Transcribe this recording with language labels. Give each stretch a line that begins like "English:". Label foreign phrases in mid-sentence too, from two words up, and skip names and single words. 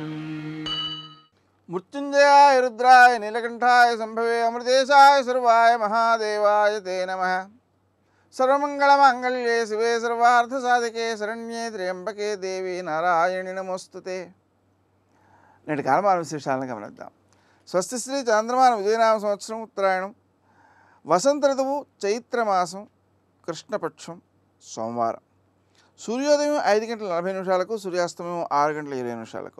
Sanskrit: मृत्युंजयाय रुद्राय नीलकंठाय संभवे अमृतेशाय सर्वाय महादेवाय ते नमः। सर्वमंगलमांगल्ये शिवे सर्वार्थसाधिके शरण्ये त्र्यंबके देवी नारायणि नमोस्तुते।
Telugu: నేటి కాలమాన విశేషాలను గమనిద్దాం. స్వస్తి శ్రీ చంద్రమాన విజయనామ సంవత్సరం ఉత్తరాయణం, వసంత ఋతువు చైత్రమాసం, కృష్ణపక్షం, సోమవారం. సూర్యోదయం 5:40 సూర్యాస్తమయం 6:20.